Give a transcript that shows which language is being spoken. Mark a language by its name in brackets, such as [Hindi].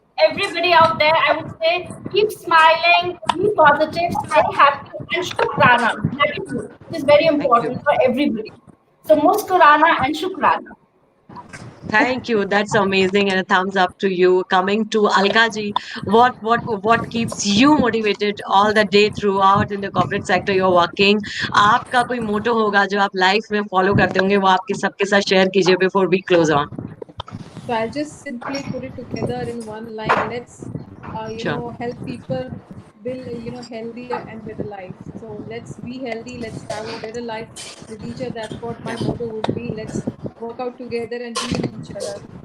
[English] Everybody out there, I would say, keep smiling, be positive, stay happy, and Shukrana, gratitude. It is very Thank you. important for everybody. So, Muskurana and Shukrana. Thank you. That's amazing, and a thumbs up to you. Coming to Alka ji, what keeps you motivated all the day throughout in the corporate sector you're working? [Hindi] आपका कोई motto होगा जो आप life में follow करते होंगे वो आपके सबके साथ share कीजिए [English] before we close on. So I'll just simply put it together in one line. Let's, Sure. help people build, healthier and better life. So let's be healthy. Let's have a better life with each other. That's what my motto would be. Let's work out together and be with each other.